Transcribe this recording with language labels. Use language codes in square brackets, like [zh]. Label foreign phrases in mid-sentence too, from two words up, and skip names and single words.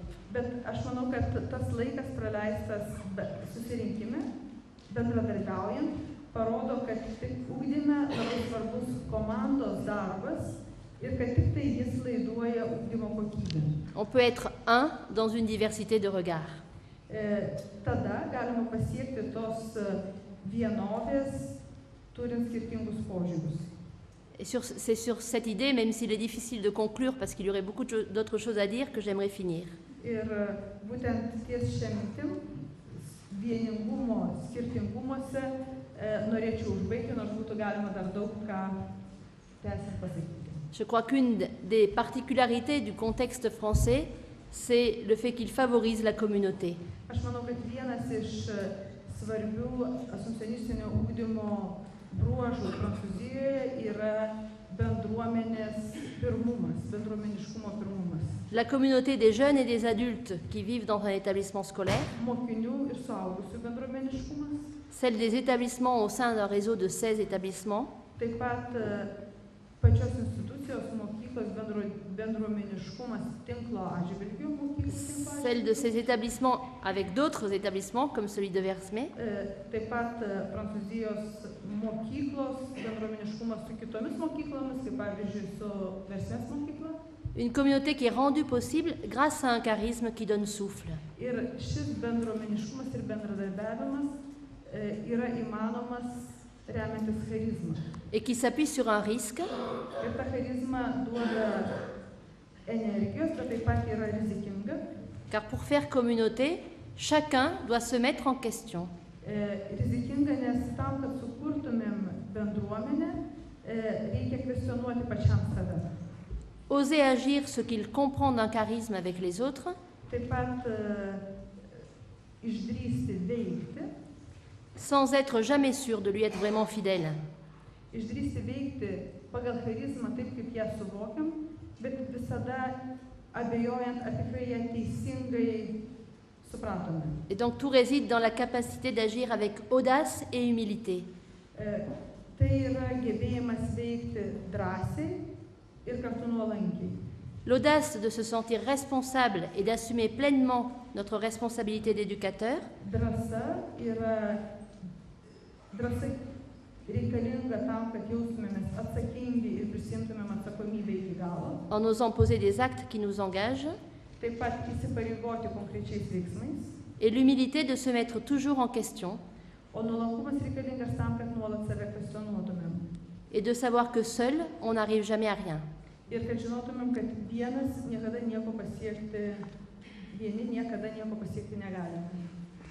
[lt] Bet aš manau, kad tas laikas praleistas susirinkime, bendradarbiaujant, parodo, kad tik ugdyme labai svarbus komandos darbas ir kad tik tai jis laiduoja ugdymo kokybę. [fr] On peut être un dans une diversité de regards. [lt] Tada galima pasiekti tos vienovės, turint skirtingus požiūrius. [fr] Et c'est sur cette idée, même s'il est difficile de conclure parce qu'il y aurait beaucoup d'autres choses à dire, que j'aimerais finir. [lt] Ir būtent ties šią mintim, vieningumo skirtingumuose, norėčiau užbaigti, nors būtų galima dar daug ką tęsiant pasakyti. [fr] Je crois qu'une des particularités du contexte français, c'est le fait qu'il favorise la communauté. [lt] Aš manau, kad vienas iš svarbių asumpcionistinio ugdymo bruožų Prancūzijoje yra bendruomenės pirmumas, bendruomeniškumo pirmumas. [fr] La communauté des jeunes et des adultes qui vivent dans un établissement scolaire, [lt] Mokinių ir suaugusių bendruomeniškumas, [fr] celle des établissements au sein d'un réseau de 16 établissements, [lt] taip pat pačios institucijos mokyklos bendruomeniškumas tinklo atžvilgiu mokyklų tinklo [fr] celle de ces établissements avec d'autres établissements comme celui de Versmé, [lt] taip pat Prancūzijos mokyklos bendruomeniškumas su kitomis mokyklomis, kaip pavyzdžiui su Versmės mokykla. [fr] une communauté qui est rendue possible grâce à un charisme qui donne souffle. [lt] Ir šis bendruomeniškumas ir bendradarbiavimas yra įmanomas remiantis charizmą. [fr] Et qui s'appuie sur un risque, [lt] Ir ta charizma duoda energijos, bet taip pat yra rizikinga. [fr] car pour faire communauté, chacun doit se mettre en question. [lt] Rizikinga, nes tam, kad sukurtumėm bendruomenę, reikia kvestionuoti pačiam save. [fr] Oser agir ce qu'il comprend d'un charisme avec les autres, [lt] Taip pat išdrįsti veikti, [fr] sans être jamais sûr de lui être vraiment fidèle. [lt] išdrįsti veikti pagal charizmą taip, kaip ją suvokiam, bet visada abejojant, ar tikrai ją teisingai suprantame. [fr] Et donc tout réside dans la capacité d'agir avec audace et humilité. [lt] Tai yra gebėjimas veikti drąsiai ir kartu nuolankiai. [fr] L'audace de se sentir responsable et d'assumer pleinement notre responsabilité d'éducateur, [lt] Drąsa reikalinga tam, kad jaustumėmės atsakingi ir prisimtumėm atsakomybę iki galo. [fr] en osant poser des actes qui nous engagent, [lt] Taip pat įsipareigoti konkrečiais veiksmais. [fr] et l'humilité de se mettre toujours en question [lt] O nuolankumas reikalingas tam, kad nuolat save kvestionuotumėm. [fr] et de savoir que seul, on n'arrive jamais à rien. [lt] Ir kad žinotumėm, kad vieni niekada nieko pasiekti negalime.